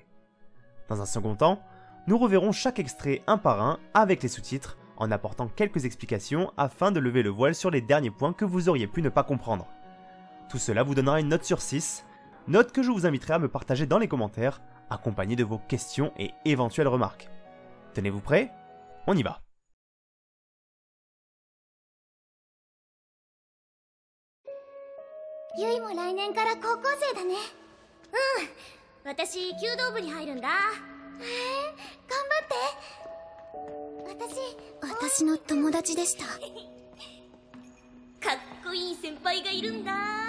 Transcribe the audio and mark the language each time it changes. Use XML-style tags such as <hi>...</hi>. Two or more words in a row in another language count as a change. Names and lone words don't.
<fr>Dans un second temps, nous reverrons chaque extrait un par un avec les sous-titres en apportant quelques explications afin de lever le voile sur les derniers points que vous auriez pu ne pas comprendre. Tout cela vous donnera une note sur 6, note que je vous inviterai à me partager dans les commentaires, accompagnée de vos questions et éventuelles remarques. Tenez-vous prêts? On y va!</fr> <ja>ゆいも来年から高校生だね。うん、私弓道部に入るんだ。頑張って。私の友達でした。かっこいい先輩がいるんだ。</ja>